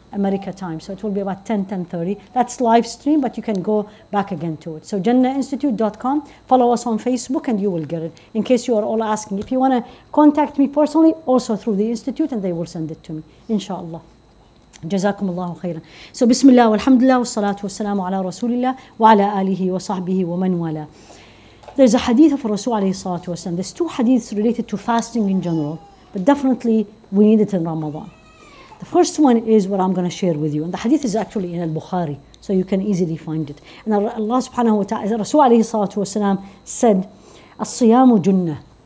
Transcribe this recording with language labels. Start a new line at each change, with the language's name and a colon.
English: America time, so it will be about 10:30. That's live stream, but you can go back again to it. So JannahInstitute.com, follow us on Facebook, and you will get it. In case you are all asking, if you want to contact me personally, also through the Institute, and they will send it to me, inshallah.
Arabic: جزاكم الله خيرا. So بسم الله والحمد لله والصلاة والسلام على رسول الله وعلى آله وصحبه ومن والاه.
English: There's a hadith of Rasul alayhi salatu wasalam. There's 2 hadiths related to fasting in general, but definitely we need it in Ramadan. The first one is what I'm going to share with you, and the hadith is actually in Al-Bukhari, so you can easily find it. And Allah subhanahu wa ta'ala, Rasul alayhi salatu wasalam said,
Arabic: "As-siyamu junnah."